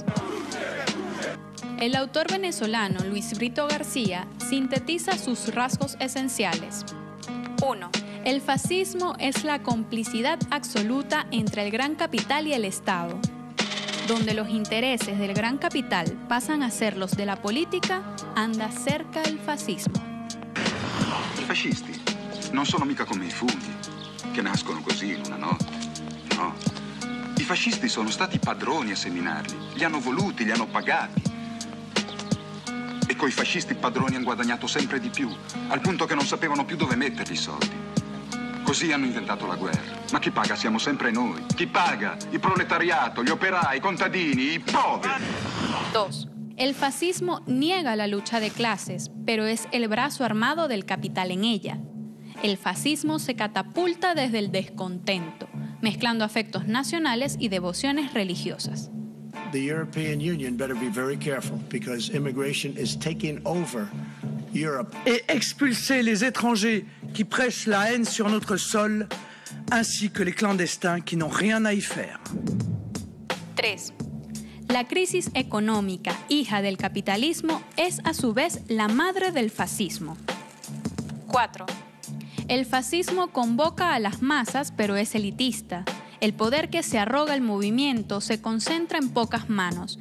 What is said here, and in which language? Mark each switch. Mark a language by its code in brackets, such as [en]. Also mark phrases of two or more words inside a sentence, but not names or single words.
[es] El autor venezolano Luis Brito García sintetiza sus rasgos esenciales. 1. El fascismo es la complicidad absoluta entre el gran capital y el Estado. Donde los intereses del gran capital pasan a ser los de la política, anda cerca el fascismo. [it] I fascisti non sono mica come i funghi, che nascono così in una notte. No. I fascisti sono stati padroni a seminarli, li hanno voluti, li hanno pagati. E coi fascisti i padroni hanno guadagnato sempre di più, al punto che non sapevano più dove metterli i soldi. Così hanno inventato la guerra. Ma chi paga siamo sempre noi. Chi paga? Il proletariato, gli operai, i contadini, i poveri. [es] 2. El fascismo niega la lucha de clases, pero es el brazo armado del capital en ella. El fascismo se catapulta desde el descontento, mezclando afectos nacionales y devociones religiosas. [en] The European Union better be very careful because immigration is taking over Europe. [fr] Et expulser les étrangers qui prêchent la haine sur notre sol, ainsi que les clandestins qui n'ont rien à y faire. [es] 3. La crisis económica, hija del capitalismo, es a su vez la madre del fascismo. 4. El fascismo convoca a las masas, pero es elitista. El poder que se arroga el movimiento se concentra en pocas manos.